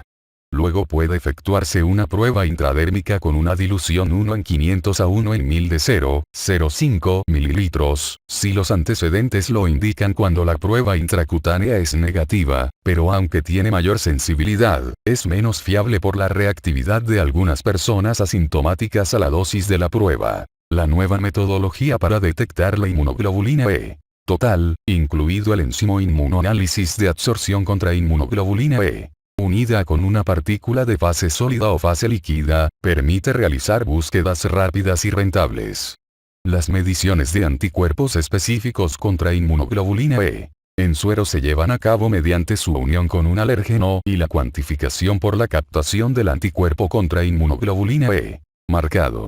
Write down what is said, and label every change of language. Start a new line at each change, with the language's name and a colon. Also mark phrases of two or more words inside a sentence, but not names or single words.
Spanish: Luego puede efectuarse una prueba intradérmica con una dilución 1 en 500 a 1 en 1000 de 0,05 mililitros, si los antecedentes lo indican cuando la prueba intracutánea es negativa, pero aunque tiene mayor sensibilidad, es menos fiable por la reactividad de algunas personas asintomáticas a la dosis de la prueba. La nueva metodología para detectar la inmunoglobulina E total, incluido el enzimo inmunoanálisis de absorción contra inmunoglobulina E, unida con una partícula de fase sólida o fase líquida, permite realizar búsquedas rápidas y rentables. Las mediciones de anticuerpos específicos contra inmunoglobulina E en suero se llevan a cabo mediante su unión con un alérgeno y la cuantificación por la captación del anticuerpo contra inmunoglobulina E marcado.